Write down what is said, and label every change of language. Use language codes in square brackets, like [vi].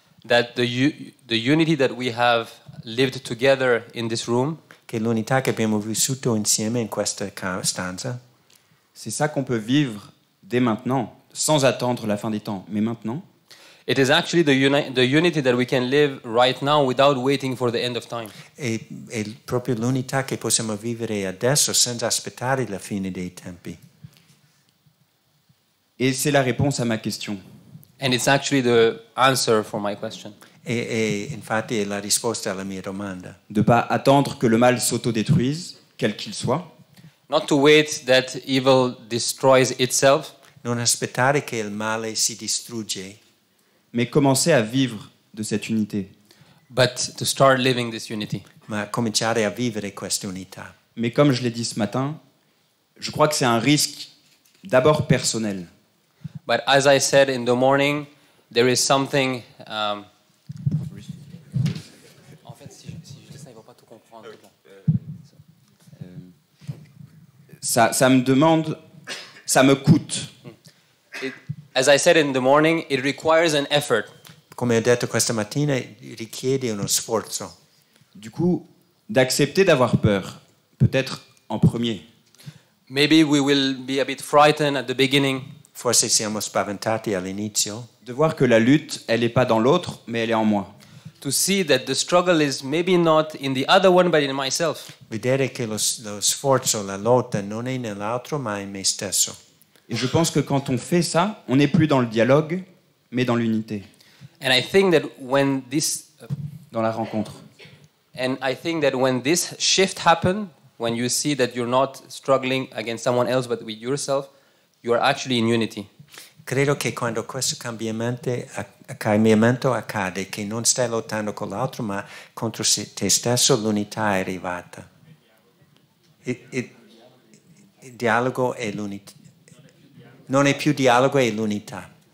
[en] That the unity that we have lived together in this room, [it] Che l'unità che abbiamo vissuto insieme in questa stanza, [fr] c'est ça qu'on peut vivre dès maintenant, sans attendre la fin des temps, mais maintenant. [en] it is actually the unity that we can live right now without waiting for the end of time. [it] è proprio l'unità che possiamo vivere adesso senza aspettare la fine dei tempi. [fr] Et c'est la réponse à ma question. [en] And it's actually the answer for my question. [it] E infatti è la risposta alla mia domanda. [fr] De ne pas attendre que le mal s'autodétruise, quel qu'il soit, [en] Not to wait that evil destroys itself, [it] Non aspettare che il male si distrugge, [fr] mais commencer à vivre de cette unité. [en] but to start living this unity. [it] ma cominciare a vivere questa unità. [fr] Mais comme je l'ai dit ce matin, je crois que c'est un risque d'abord personnel. [en] But as I said in the morning, there is something. [fr] En fait, si je dis ça, il va pas tout comprendre. Ça me demande, ça me coûte. [en] As I said in the morning, it requires an effort. [it] Come ho detto questa mattina, richiede uno sforzo. [fr] Du coup, d'accepter d'avoir peur, peut-être en premier. [en] Maybe we will be a bit frightened at the beginning. [it] Forse siamo spaventati all'inizio. [fr] De voir que la lutte, elle n'est pas dans l'autre, mais elle est en moi. [en] To see that the struggle is maybe not in the other one, but in myself. [it] Vedere che lo sforzo, la lotta non è nell'altro, ma in me stesso. [fr] Et je pense que quand on fait ça, on n'est plus dans le dialogue, mais dans l'unité, [en] And I think that when this, [fr] dans la rencontre. [en] And I think that when this shift happens, when you see that you're not struggling against someone else but with yourself, you are actually in unity. [it] Credo che quando questo cambiamento accade, che non stai lottando con l'altro ma contro te stesso, l'unità è arrivata. Il dialogo è l'unità. Non è più dialogo, è l'unità.